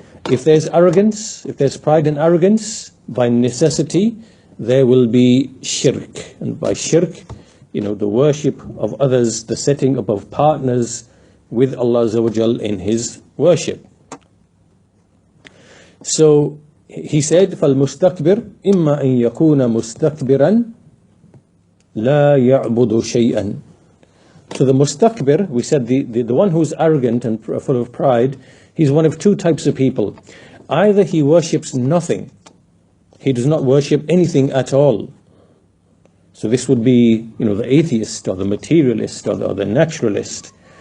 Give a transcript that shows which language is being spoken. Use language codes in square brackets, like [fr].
[en] If there's pride and arrogance, by necessity there will be shirk. And by shirk, the worship of others, the setting up of partners with Allah Azza wa Jal in His worship. So he said, [ar] فَالْمُسْتَكْبِرْ إِمَّا أَن يَكُونَ مُسْتَكْبِرًا لَا يَعْبُدُ شَيْئًا. [en] So the mustakbir, we said the one who's arrogant and full of pride, he's one of two types of people. Either he worships nothing, he does not worship anything at all. So this would be, the atheist or the materialist or the naturalist.